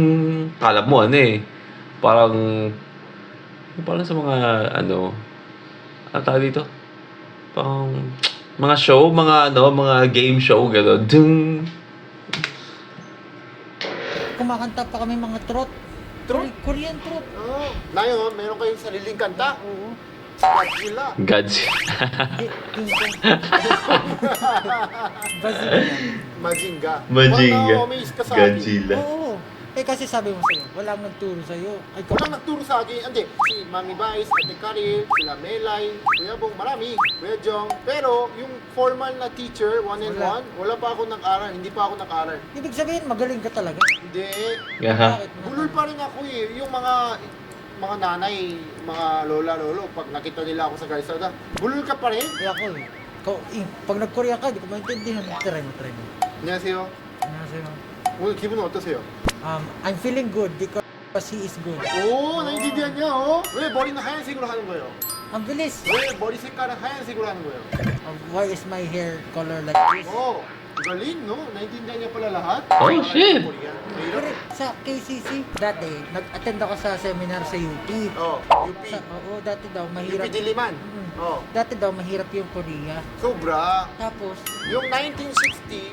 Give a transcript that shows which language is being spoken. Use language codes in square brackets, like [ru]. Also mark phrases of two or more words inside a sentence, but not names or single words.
[tl] Kala mo parang sa mga ano tawag dito? Parang mga show, mga game show, gano'n. Ding. Kumakanta pa kami mga trot. Trot? [en] Korean trot. [tl] Oo. Ngayon, meron kayong sariling kanta. Oo. Godzilla. Gods. King Kong. Brazilian. Majinga. Majinga. Wala na-amaze ka sa akin. Godzilla. Oo. Eh kasi sabi mo sa'yo, walang nagturo sa'yo. Ay, Walang nagturo sa akin. Hindi. Si Mami Vice, Ate Karil, sila Melay, Kuya Bong, marami. Kuya Jong. Pero yung formal na teacher, one-on-one, wala pa ako nag-aral. Hindi pa ako nag-aral. ibig sabihin, magaling ka talaga. Hindi. Yaha. Bakit? Bulol pa rin ako eh. Yung mga nanay, mga lola-lolo, pag nakita nila ako sa Gaisada, bulol ka pa rin? Eh ako eh. Pag nag-Korea ka, di ko maintindihan. Try mo. [ko] 안녕하세요. Annyeonghaseyo. 오늘 기분은 어떠세요? [en] I'm feeling good because he is good. [tl] Oh, naintindihan niya, oh. [ko] 왜 머리는 하얀색으로 하는 거예요? [tl] Ang bilis. [ko] 왜 머리 색깔은 하얀색으로 하는 거예요? [en] Why is my hair color like this? [tl] Oh, galing, no? Naintindihan niya pala lahat. [en] Oh, shit. [tl] Mahirap. Correct. Sa KCC, dati, nag-attend ako sa seminar sa UP. Oh, UP. Oo, dati daw mahirap. UP Diliman. Oh, Dati daw mahirap yung Korea. sobra. Tapos, Yung 1960,